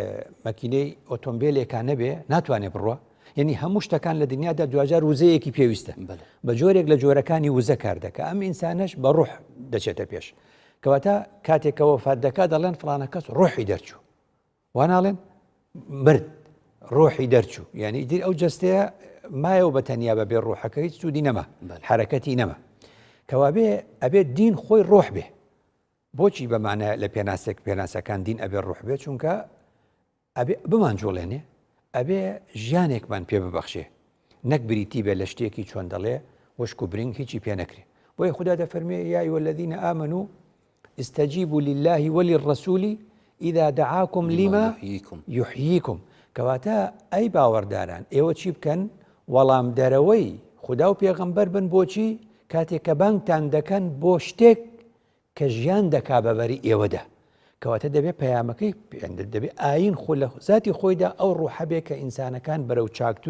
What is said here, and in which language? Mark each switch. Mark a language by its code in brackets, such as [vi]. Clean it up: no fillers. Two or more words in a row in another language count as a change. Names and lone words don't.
[ckb] مەکینەی ئۆتۆمبیلێکان نەبێ ناتوانێت بڕوە یعنی هەموو شتەکان لە دنیادا دوجار وزەیەکی پێویستە بە جۆرێک لە جۆرەکانی وزە کار دەکە ئەم ئینسانەش بە ڕۆح دەچێتە پێش کەواتە کاتێکەوە فات دەکا دەڵێن فڵانە کەس ڕۆحی دەرچوو واناڵێن مرد ڕۆحی دەرچوو یعنی ئیدر ئەو جەستەیە مایەوە بە تەنیا بە بێ ڕۆحەکە هیچ سوودی نەما حرەکەتی نەما کەوابێ ئەبێت دین خۆی ڕۆح بێ بۆچی بەمانە لە پێناسەکان دین ئەبێ ڕۆح بێت چونکە ئەبێ بمانجوڵێنێ ئەبێ ژیانێکمان پێ ببەخشێ نەک بریتی بێ لە شتێکی چۆن دەڵێ وشک و برنگ هیچی پێ نەکرێ بۆیە خوددا دەفەرمێ [ar] یا ئەیها الذین آمنوا استجیبوا لله وللرسول إذا دعاكم لما يحييكم [ckb] کەواتە ئەی باوەڕداران ئێوە چی بکەن وەڵام دەرەوەی خوددا و پێغەمبەر بن بۆچی کاتێک کە بانگتان دەکەن بۆ شتێک کە ژیان دەکا بەبەری ئێوەدا کەواتە دەبێت پەیامەکەی دەبێت ئاین خۆ لە ذاتی خۆیدا ئەو ڕوحە بێ کە ئینسانەکان بەرەو چاکتر